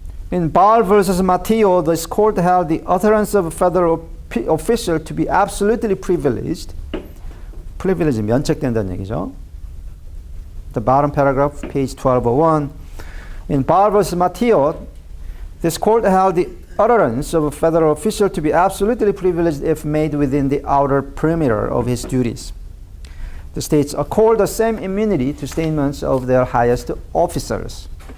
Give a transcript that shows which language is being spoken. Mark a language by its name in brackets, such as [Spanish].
[English] In Barr versus Matteo, this court held the utterance of a federal official to be absolutely privileged. [Korean] privilege 면책된다는 얘기죠. [English] The bottom paragraph, page 1201. In Barr versus Matteo, this court held the utterance of a federal official to be absolutely privileged if made within the outer perimeter of his duties. The states accord the same immunity to statements of their highest officers.